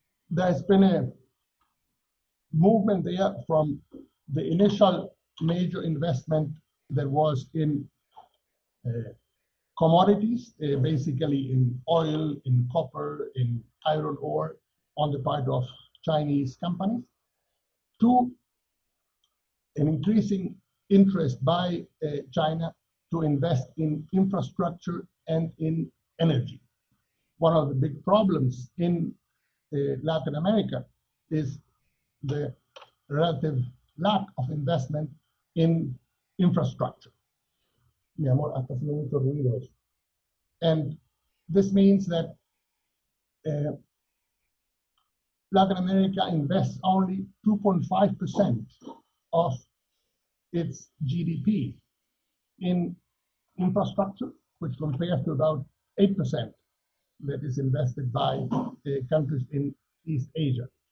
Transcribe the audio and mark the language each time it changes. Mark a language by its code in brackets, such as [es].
[en] There's been a movement there from the initial major investment that was in commodities, basically in oil, in copper, in iron ore, on the part of Chinese companies, to an increasing interest by China to invest in infrastructure and in energy. One of the big problems in Latin America is the relative lack of investment in infrastructure. [es] Mi amor, hasta haciendo mucho ruido eso. [en] And this means that Latin America invests only 2.5% of its GDP in infrastructure, which compares to about 8% that is invested by countries in East Asia.